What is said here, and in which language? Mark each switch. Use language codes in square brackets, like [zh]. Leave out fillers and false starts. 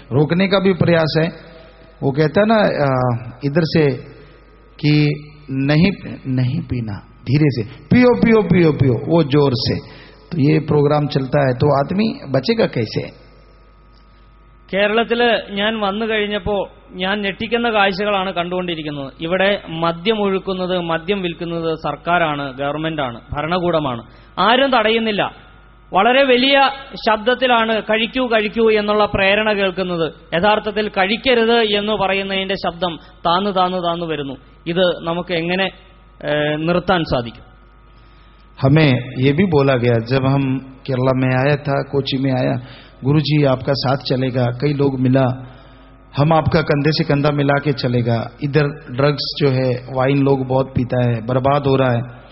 [hi] रोकने का भी प्रयास है. वो कहता है ना इधर से कि नहीं पीना, धीरे से पियो पियो पियो पियो, वो जोर से. तो ये प्रोग्राम चलता है तो आदमी बचेगा कैसे? [ml] കേരളത്തിൽ ഞാൻ വന്നു കഴിഞ്ഞപ്പോൾ ഞാൻ ഞെട്ടിക്കുന്ന കാഴ്ചകളാണ് കണ്ടുകൊണ്ടിരിക്കുന്നത്. ഇവിടെ മദ്യം ഒഴുക്കുന്നത്, മദ്യം വിൽക്കുന്നത് സർക്കാരാണ്, ഗവൺമെന്റാണ്, ഭരണകൂടമാണ്. ആരും തടയുന്നില്ല. വളരെ വലിയ ശബ്ദത്തിലാണ് കഴിക്കൂ കഴിക്കൂ എന്നുള്ള പ്രേരണ കേൾക്കുന്നത്. യഥാർത്ഥത്തിൽ കഴിക്കരുത് എന്ന് പറയുന്നതിന്റെ ശബ്ദം താന്നു വരുന്നു. ഇത് നമുക്ക് എങ്ങനെ നിർത്താൻ സാധിക്കും? [hi] हमें ये भी बोला गया जब हम केरला में आया था, कोची में आया, गुरुजी आपका साथ चलेगा. कई लोग मिला, हम आपका कंधे से कंधा मिला के चलेगा. इधर ड्रग्स जो है, वाइन लोग बहुत पीता है, बर्बाद हो रहा है.